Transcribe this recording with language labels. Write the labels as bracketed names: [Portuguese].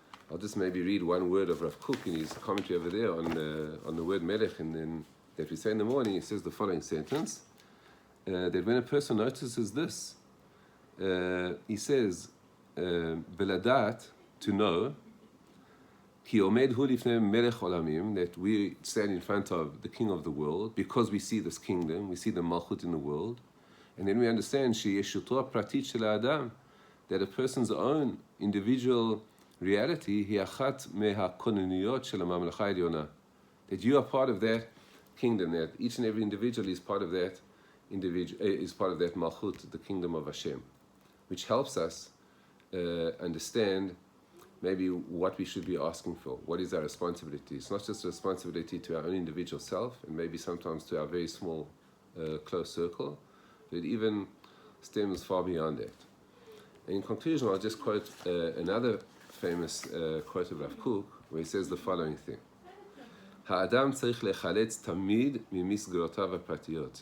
[English] I'll just maybe read one word of Rav Kook in his commentary over there on the word melech, and then that we say in the morning. He says the following sentence, that when a person notices this, he says, beladat, to know, [Hebrew] Ki omed hu lifnei melech olamim, [English] that we stand in front of the king of the world because we see this kingdom, we see the malchut in the world, and then we understand [Hebrew] sheyesh shutra pratit shel adam, [English] that a person's own individual [Hebrew] reality, היא אחת מהכוננויות של הממלכה העליונה. [English] That you are part of that kingdom, that each and every individual is part of that malchut, the kingdom of Hashem, which helps us understand maybe what we should be asking for. What is our responsibility? It's not just a responsibility to our own individual self, and maybe sometimes to our very small, close circle, but it even stems far beyond that. And in conclusion, I'll just quote another famous quote of Rav Kook, where he says the following thing. [Hebrew] האדם צריך לחלץ תמיד ממסגרותיו הפרטיות.